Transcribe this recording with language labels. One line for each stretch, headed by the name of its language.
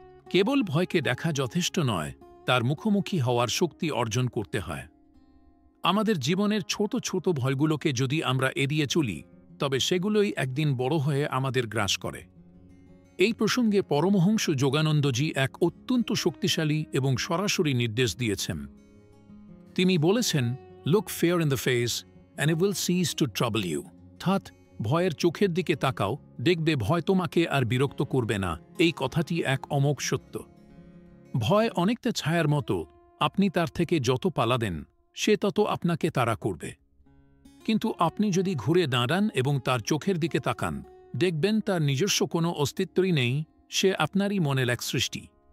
Bangla: কেবল ভয়কে দেখা যথেষ্ট নয়, তার মুখোমুখি হওয়ার শক্তি অর্জন করতে হয়। আমাদের জীবনের ছোট ছোট ভয়গুলোকে যদি আমরা এড়িয়ে চলি, তবে সেগুলোই একদিন বড় হয়ে আমাদের গ্রাস করে। এই প্রসঙ্গে পরমহংস যোগানন্দজি এক অত্যন্ত শক্তিশালী এবং সরাসরি নির্দেশ দিয়েছেন। তিনি বলেছেন,
English: "Look fear in the face and it will cease to trouble you."
Bangla: অর্থাৎ ভয়ের চোখের দিকে তাকাও, দেখবে ভয় তোমাকে আর বিরক্ত করবে না। এই কথাটি এক অমোঘ সত্য। ভয় অনেকটা ছায়ার মতো, আপনি তার থেকে যত পালাবেন, সে তত আপনাকে তাড়া করবে। কিন্তু আপনি যদি ঘুরে দাঁড়ান এবং তার চোখের দিকে তাকান, দেখবেন তার নিজস্ব কোনো অস্তিত্বই নেই, সে আপনারই মনের এক সৃষ্টি।